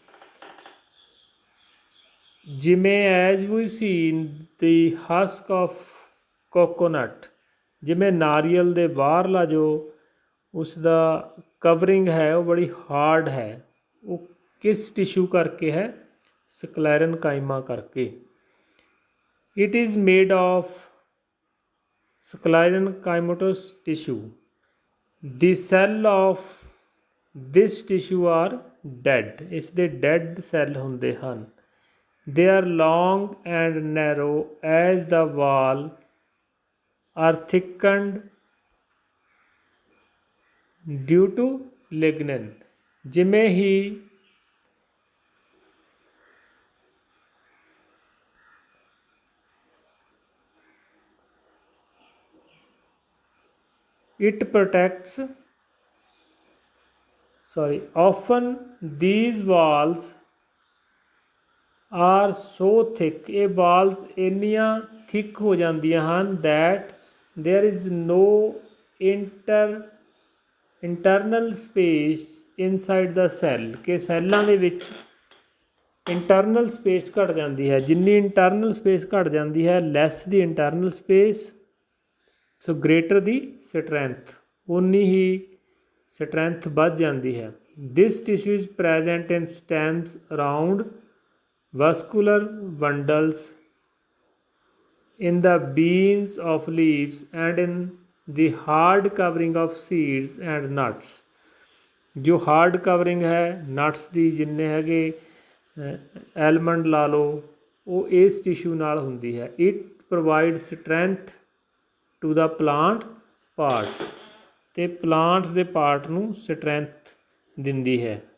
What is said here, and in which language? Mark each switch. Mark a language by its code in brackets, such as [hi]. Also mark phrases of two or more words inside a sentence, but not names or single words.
[pa] ਜਿਵੇਂ [en] as we seen the husk of coconut, [pa] ਜਿਵੇਂ ਨਾਰੀਅਲ ਦੇ ਬਾਹਰਲਾ ਜੋ ਉਸ ਦਾ ਕਵਰਿੰਗ ਹੈ ਉਹ ਬੜੀ ਹਾਰਡ ਹੈ, ਉਹ ਕਿਸ ਟਿਸ਼ੂ ਕਰਕੇ ਹੈ? ਸਕਲੈਰਨਕਾਈਮਾ ਕਰਕੇ। [en] It is made of sclerenchymatous tissue. The cell of this tissue are dead, [pa] ਇਸ ਦੇ [en] dead cell [pa] ਹੁੰਦੇ ਹਨ। [en] They are long and narrow as the wall are thickened due to lignin। [pa] ਜਿਵੇਂ ਹੀ [en] it protects, often these walls are so thick, [pa] ਇਹ walls ਇੰਨੀਆਂ thick ਹੋ ਜਾਂਦੀਆਂ ਹਨ [en] that there is no internal space inside the cell, [pa] ਕਿ ਸੈੱਲਾਂ ਦੇ ਵਿੱਚ [en] internal space [pa] ਘੱਟ ਜਾਂਦੀ ਹੈ। ਜਿੰਨੀ [en] internal space [pa] ਘੱਟ ਜਾਂਦੀ ਹੈ, [en] less the internal space so greater the strength, [pa] ਉਨੀ ਹੀ ਸਟਰੈਂਥ ਵੱਧ ਜਾਂਦੀ ਹੈ। [en] this tissue is present in stems around vascular bundles in the beans of leaves and in the hard covering of seeds and nuts। [pa] ਜੋ [en] hard covering [pa] ਹੈ ਨਟਸ ਦੀ, ਜਿੰਨੇ ਹੈਗੇ ਐਲਮੰਡ ਲਾ ਲਓ, ਉਹ ਇਸ ਟਿਸ਼ੂ ਨਾਲ ਹੁੰਦੀ ਹੈ। [en] it provide strength to the plant parts, [pa] ਅਤੇ ਪਲਾਂਟਸ ਦੇ ਪਾਰਟ ਨੂੰ ਸਟਰੈਂਥ ਦਿੰਦੀ ਹੈ।